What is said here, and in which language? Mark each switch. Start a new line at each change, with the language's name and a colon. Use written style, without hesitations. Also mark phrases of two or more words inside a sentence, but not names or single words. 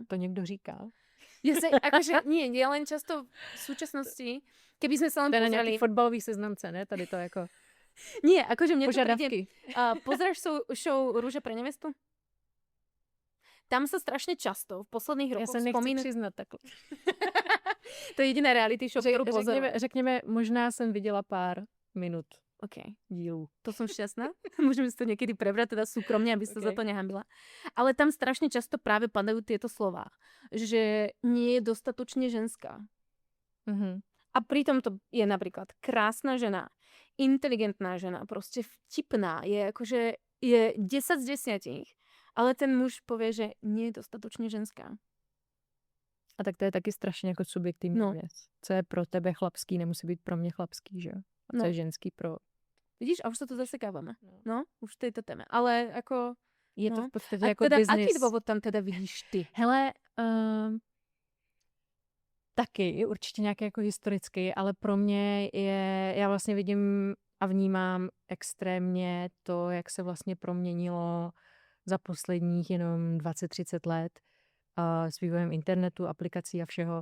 Czech: To někdo říká.
Slovak: Akože nie, len často v súčasnosti, keby sme sa len
Czech: To je na
Slovak: pozreli...
Czech: nějaký fotbalový seznamce, ne? Tady to jako
Slovak: Nie, akože mne to
Czech: požadavky.
Slovak: príde... Pozráš show Rúža pre nevestu? Tam sa strašne často v posledných
Czech: Já
Slovak: rokoch
Czech: se nechci přiznat takhle.
Slovak: To je jediná reality show, ktorú pozorujem.
Czech: Řekněme, možná jsem viděla pár minut
Slovak: OK,
Czech: dílů.
Slovak: to som šťastná. Môžeme si to niekedy prebrať teda súkromne, aby sa za to nehambila. Ale tam strašne často práve padajú tieto slová, že nie je dostatočne ženská. Mhm. A pritom to je napríklad krásna žena, inteligentná žena, proste vtipná, je akože je 10 z 10, ale ten muž povie, že nie je dostatočne ženská.
Czech: A tak to je taky strašně jako subjektivní No. věc. Co je pro tebe chlapský, nemusí být pro mě chlapský, že jo? A co No. je ženský pro...
Slovak: Vidíš, a už sa tu zasekávame. No, už v tejto téme. Ale ako...
Czech: Je to No. v podstatě
Slovak: A
Czech: jako
Slovak: teda,
Czech: business.
Slovak: aký dôvod tam teda vidíš ty?
Czech: Hele, taky určitě nějaký jako historický, ale pro mě je, já vlastně vidím a vnímám extrémně to, jak se vlastně proměnilo za posledních jenom 20-30 let s vývojem internetu, aplikací a všeho.